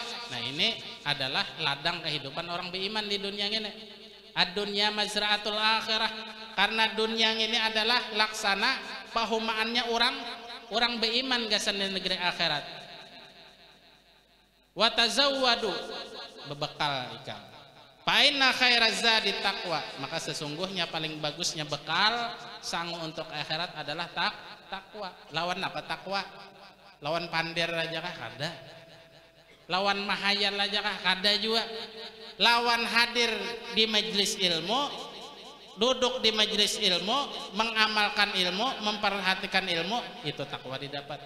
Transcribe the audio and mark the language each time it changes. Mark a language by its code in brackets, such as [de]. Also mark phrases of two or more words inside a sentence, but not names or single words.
[id] Nah ini adalah ladang kehidupan orang beriman di dunia ini. [ar] الدنيا مزرعة الآخرة. [id] Karena dunia ini adalah laksana pahumaannya orang beriman gasan di negeri akhirat. [ar] وتزودوا, [bjn] bebekal ikan. [ar] فإن خير الزاد تقوى, [id] maka sesungguhnya paling bagusnya bekal sangu untuk akhirat adalah takwa. [bjn] Lawan apa takwa? Lawan pandir aja kah? Kada. Lawan mahayal aja kah? Kada juga. [id] Lawan hadir di majelis ilmu, duduk di majelis ilmu, mengamalkan ilmu, memperhatikan ilmu, itu takwa didapat.